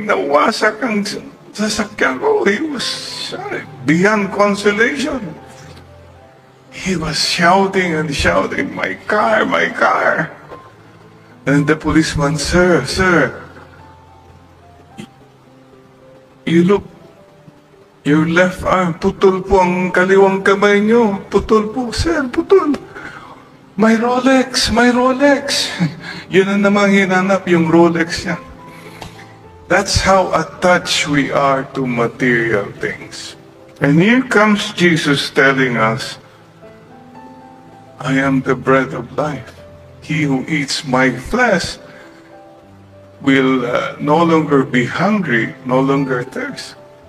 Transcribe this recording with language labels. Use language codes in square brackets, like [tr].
[tl] Nawasak ang sasakyan ko. [en] He was beyond consolation. He was shouting and shouting, my car, my car. And the policeman, sir, you look, your left arm, [tl] putol po ang kaliwang kamay niyo. Putol po, sir, putol. [en] My Rolex, my Rolex. [tl] Yun ang namang hinanap, yung Rolex niya. [en] That's how attached we are to material things. And here comes Jesus telling us, I am the bread of life. He who eats my flesh will no longer be hungry, no longer thirst.